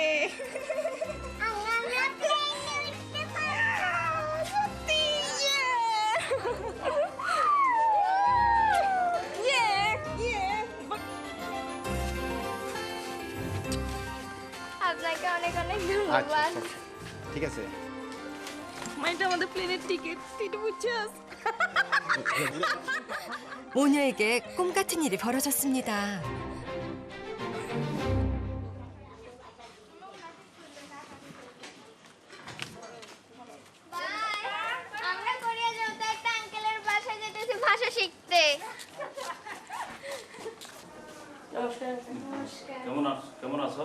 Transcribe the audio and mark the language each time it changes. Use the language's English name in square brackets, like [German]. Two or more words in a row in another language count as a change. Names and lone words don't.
[Bangla] আপনাকে অনেক অনেক ধন্যবাদ ঠিক আছে মাইটা আমাদের প্লেনের টিকিট টিটি বুঝছস [Korean] 모녀에게 꿈 같은 일이 벌어졌습니다. [Bangla] আমরা কোরিয়া যাবো তো একটা আঙ্কেলের বাসায় যেতেছি ভাষা শিখতে কেমন আছো